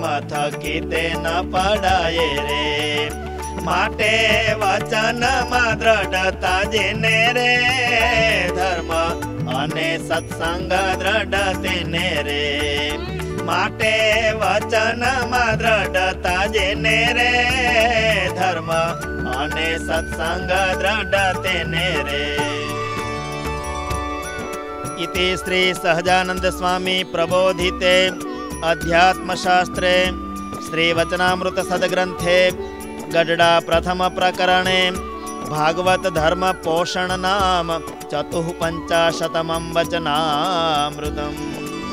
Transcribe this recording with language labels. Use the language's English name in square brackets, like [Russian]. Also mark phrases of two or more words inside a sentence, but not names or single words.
[Gujarati] થકી તે ન પડાય રે, માટે વચનમાં દ્રઢતા જેને રે, ધર્મ અને સત્સંગ દ્રઢ તેને રે, માટે વચનમાં દ્રઢતા જેને રે, ધર્મ અને સત્સંગ દ્રઢ તેને રે. [Sanskrit] इति श्री सहजानंद स्वामी प्रबोधिते अध्यात्मशास्त्रे श्री वचनामृत सद्ग्रंथे गडडा प्रथम प्रकरणे भागवत धर्म पोषण नाम 54 वचनामृतम्।